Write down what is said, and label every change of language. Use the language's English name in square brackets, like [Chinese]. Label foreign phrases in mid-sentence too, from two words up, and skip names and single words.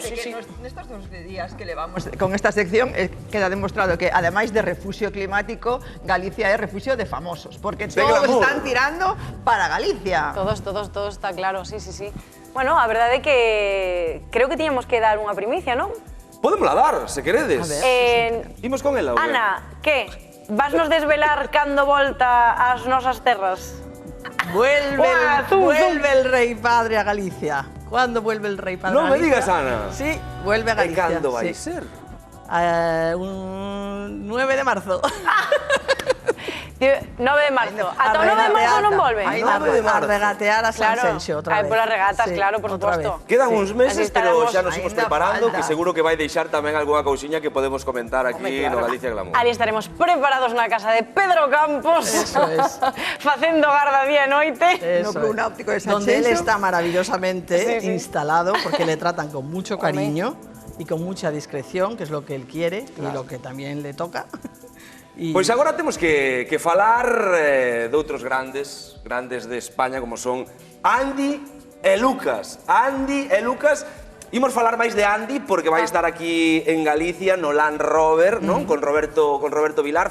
[Galician] Nestos 2 días que levamos con esta sección queda demostrado que, ademais de refugio climático, Galicia é refugio de famosos, porque todos están tirando para Galicia. Todos, está claro, sí. Bueno, a verdade é que creo que tiñamos que dar unha primicia, non? Podémosla dar, se queredes. Imos con ela, Ana, que? Vasnos desvelar cando volta ás nosas terras? [Spanish] Vuelve el rey padre a Galicia. ¿Cuándo vuelve el rey padre a Galicia? No me digas, Ana. Sí, vuelve a Galicia. ¿Y cuándo va a ser? Un 9 de marzo. 9 de marzo. [Galician] Ata o 9 de marzo non volven? A regatear a Sanxenxo outra vez. Polas regatas, claro, por suposto. Quedan uns meses, pero xa nos imos preparando, que seguro que vai deixar tamén algunha cousiña que podemos comentar aquí no Galicia Glamour. Ali estaremos preparados na casa de Pedro Campos. [Spanish] Eso es. [Galician] Facendo garda día e noite. No Club Náutico de Sanxenxo. [Spanish] Donde él está maravillosamente instalado, porque le tratan con mucho cariño y con mucha discreción, que es lo que él quiere y lo que también le toca. [Galician] Pois agora temos que falar de outros grandes de España, como son Andy e Lucas. Andy e Lucas, imos falar máis de Andy, porque vai estar aquí en Galicia, no Land Rover, non? Con Roberto Vilar.